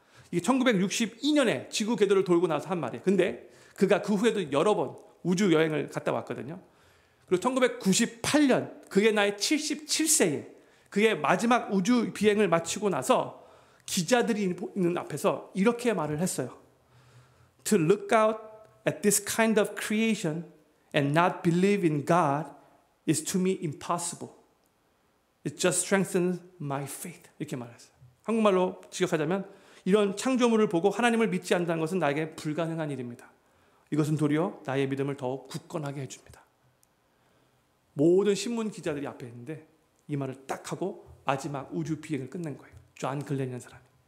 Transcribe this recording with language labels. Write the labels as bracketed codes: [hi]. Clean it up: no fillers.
[ko] 이게 1962년에 지구 궤도를 돌고 나서 한 말이에요. 근데 그가 그 후에도 여러 번 우주 여행을 갔다 왔거든요. 그리고 1998년 그의 나이 77세에 그의 마지막 우주 비행을 마치고 나서 기자들이 있는 앞에서 이렇게 말을 했어요. [en] To look out at this kind of creation and not believe in God is to me impossible. It just strengthens my faith. [ko] 이렇게 말했어요. 한국말로 직역하자면 이런 창조물을 보고 하나님을 믿지 않는다는 것은 나에게 불가능한 일입니다. 이것은 도리어 나의 믿음을 더욱 굳건하게 해줍니다. 모든 신문 기자들이 앞에 있는데 이 말을 딱 하고 마지막 우주 비행을 끝낸 거예요. 존 글렌이라는 사람이.